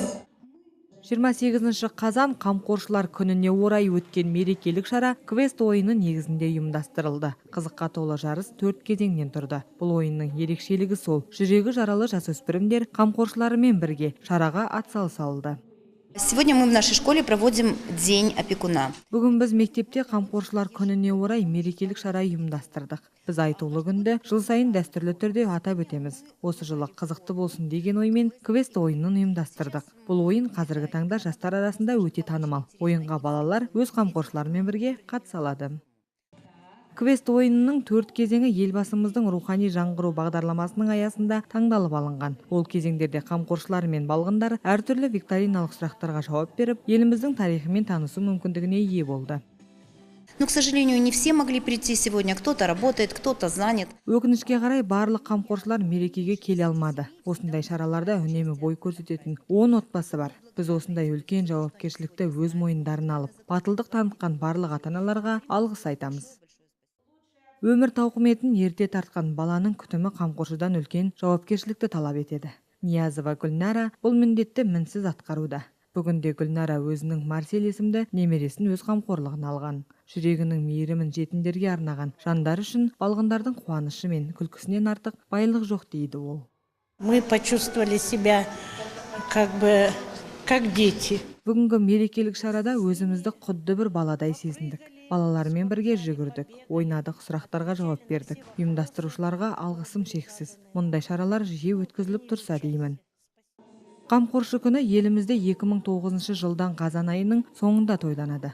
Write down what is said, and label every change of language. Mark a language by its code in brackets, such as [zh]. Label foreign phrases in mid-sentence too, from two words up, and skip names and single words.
[kk] 28 қазан қамқоршылар күніне орай өткен мерекелік шара квест ойыны негізінде ұйымдастырылды. Қызыққа толы жарыс 4 кезеңнен тұрды. Бұл ойынның ерекшелігі сол, жүрегі жаралы жасөспірімдер қамқоршыларымен бірге шараға атсалысылды. [ru] Сегодня мы в нашей школе проводим День опекуна. [kk] Бүгін біз мектепте қамқоршылар күніне орай мерекелік шара ұйымдастырдық. Біз айтулы күнді жыл сайын дәстүрлі түрде атап өтеміз. Осы жылы қызықты болсын деген оймен квест ойынын ұйымдастырдық. Бұл ойын қазіргі таңда жастар арасында өте танымал. Ойынға балалар өз қамқоршыларымен бірге қатыса алады. Квест ойынының 4 кезеңі елбасымыздың рухани жаңғыру бағдарламасының аясында таңдалып алынған. Ол кезеңдерде қамқоршылар мен балғындар әртүрлі викториналық сұрақтарға жауап беріп, еліміздің тарихымен танысу мүмкіндігіне ие болды. [ru] Но, к сожалению, не все могли прийти сегодня. Кто-то работает, кто-то занят. [kk] Өкінішке қарай барлық қамқоршылар мерекеге келе алмады. Осындай шараларда үнемі бой көрсететін 10 отбасы бар. Біз осындай үлкен жауапкершілікті өз мойындарына алып, батылдық танытқан барлық ата-аналарға алғыс айтамыз. Өмір тауқыметін ерте тартқан баланың күтімі қамқоршыдан үлкен жауапкершілікті талап етеді. Ниязова Гүлнара бұл міндетті мінсіз атқаруда. Бүгінде Гүлнара өзінің Марсель есімді немересін өз қамқорлығына алған. Жүрегінің мейірімін жетімдерге арнаған жандар үшін балғындардың қуанышы мен күлкісінен артық байлық жоқ дейді ол. [ru] Мы почувствовали себя как дети. [kk] Бүгінгі мерекелік шарада өзімізді құдды бір баладай сезіндік. Балалармен бірге жүгірдік, ойнадық, сұрақтарға жауап бердік. Ұйымдастырушыларға алғысым шексіз. Мұндай шаралар жиі өткізіліп тұрса деймін. Қамқоршы күні елімізде 2009 жылдан қазан айының соңында тойланады.